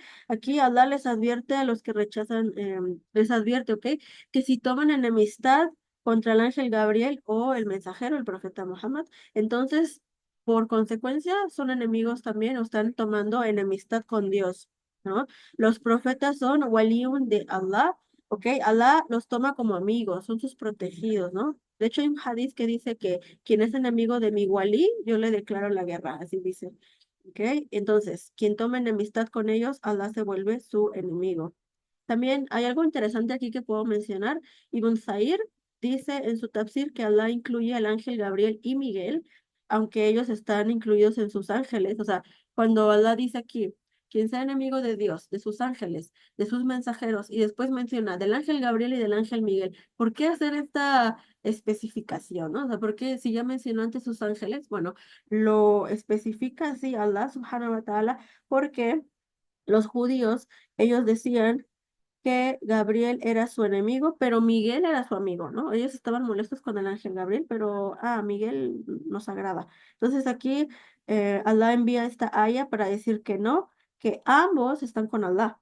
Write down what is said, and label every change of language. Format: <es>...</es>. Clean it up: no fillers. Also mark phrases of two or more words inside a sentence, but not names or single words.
<es>Aquí Allah les advierte a los que rechazan, les advierte, ¿ok? Que si toman enemistad contra el ángel Gabriel o el mensajero, el profeta Muhammad, entonces, por consecuencia, son enemigos también o están tomando enemistad con Dios, ¿no? Los profetas son waliun de Allah. ¿Ok? Allah los toma como amigos, son sus protegidos, ¿no? De hecho, hay un hadith que dice que quien es enemigo de mi wali, yo le declaro la guerra, así dice. ¿Ok? Entonces, quien toma enemistad con ellos, Allah se vuelve su enemigo. También hay algo interesante aquí que puedo mencionar. Ibn Zair dice en su tafsir que Allah incluye al ángel Gabriel y Miguel, aunque ellos están incluidos en sus ángeles. O sea, cuando Allah dice aquí, quien sea enemigo de Dios, de sus ángeles, de sus mensajeros, y después menciona del ángel Gabriel y del ángel Miguel, ¿por qué hacer esta especificación, ¿no? O sea, ¿por qué si ya mencionó antes sus ángeles? Bueno, lo especifica así Allah</es> <ar>سبحانه وتعالى</ar> <es>porque los judíos, ellos decían que Gabriel era su enemigo, pero Miguel era su amigo, ¿no? Ellos estaban molestos con el ángel Gabriel, pero, Miguel nos agrada. Entonces aquí Allah envía esta aya para decir que no, que ambos están con Allah.</es>